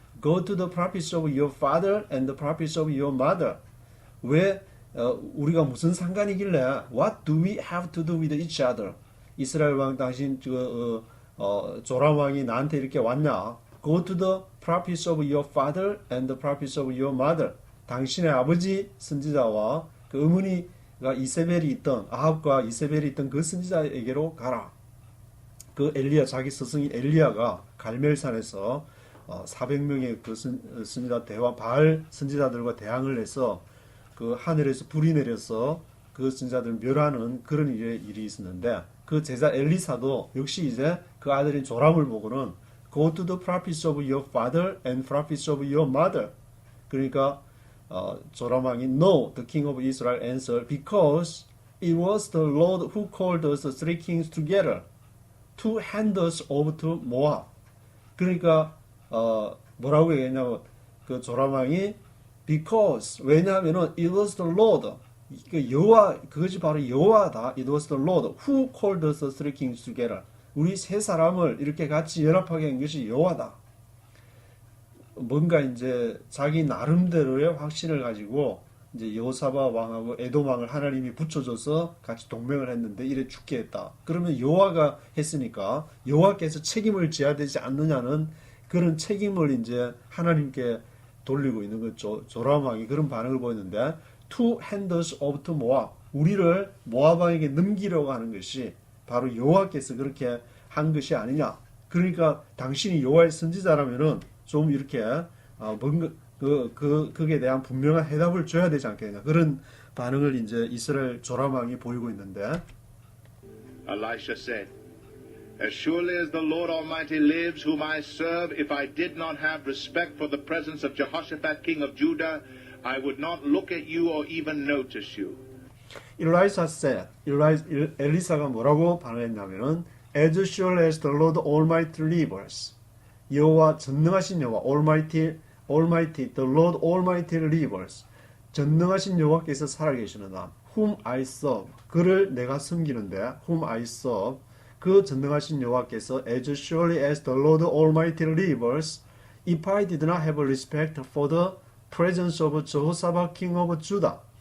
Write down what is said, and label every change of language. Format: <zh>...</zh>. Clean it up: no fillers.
<en>Go to the prophets of your father and the prophets of your mother.</en> <ko>왜 우리가 무슨 상관이길래</ko> <en>What do we have to do with each other?</en> <ko>이스라엘 왕 당신 조람 왕이 나한테 이렇게 왔냐?</ko> <en>Go to the prophets of your father and the prophets of your mother.</en> <ko>당신의 아버지 선지자와 그 어머니가 이세벨이 있던 아합과 이세벨이 있던 그 선지자에게로 가라. 그 엘리야 자기 스승인 엘리야가 갈멜산에서 400명의 그 선지자 바알 선지자들과 대항을 해서 그 하늘에서 불이 내려서 그 선지자들 멸하는 그런 일이 있었는데 그 제자 엘리사도 역시 이제 그 아들인 조람을 보고는</ko> <en>Go to the prophets of your father and prophets of your mother.</en> <ko>그러니까 조람 왕이</ko> <en>No, the king of Israel answered, because it was the Lord who called us 3 kings together to hand us over to Moab.</en> <ko>그러니까 뭐라고 얘기했냐면 그 조람 왕이 because 왜냐하면은</ko> <en>it was the Lord</en> <ko>그것이 바로 여호와다.</ko> <en>It was the Lord who called us 3 kings together.</en> <ko>우리 세 사람을 이렇게 같이 연합하게 한 것이 여호와다. 뭔가 이제 자기 나름대로의 확신을 가지고 이제 여호사밧 왕하고 에돔 왕을 하나님이 붙여줘서 같이 동맹을 했는데 이래 죽게 했다. 그러면 여호와가 했으니까 여호와께서 책임을 져야 되지 않느냐는 그런 책임을 이제 하나님께 돌리고 있는 거죠. 조람 왕이 그런 반응을 보였는데</ko> <en>to hand us over to Moab.</en> <ko>우리를 모압 왕에게 넘기려고 하는 것이 바로 여호와께서 그렇게 한 것이 아니냐. 그러니까 당신이 여호와의 선지자라면은 좀 이렇게 뭔가 그에 대한 분명한 해답을 줘야 되지 않겠냐. 그런 반응을 이제 이스라엘 조람 왕이 보이고 있는데.</ko> <en>Elisha said, "As surely as the Lord Almighty lives, whom I serve, if I did not have respect for the presence of Jehoshaphat, king of Judah, I would not look at you or even notice you." Elisha said,</en> <ko>엘리사가 뭐라고 반응했냐면은</ko> <en>As sure as the Lord Almighty lives,</en> <ko>여호와 전능하신 여호와</ko> <en>Almighty, the Lord Almighty lives,</en> <ko>전능하신 여호와께서 살아계시느나</ko> <en>whom I serve,</en> <ko>그를 내가 섬기는데</ko> <en>whom I serve,</en> <ko>그 전능하신 여호와께서</ko> <en>As surely as the Lord Almighty lives, if I did not have respect for the presence of Jehoshaphat, king of Judah,</en>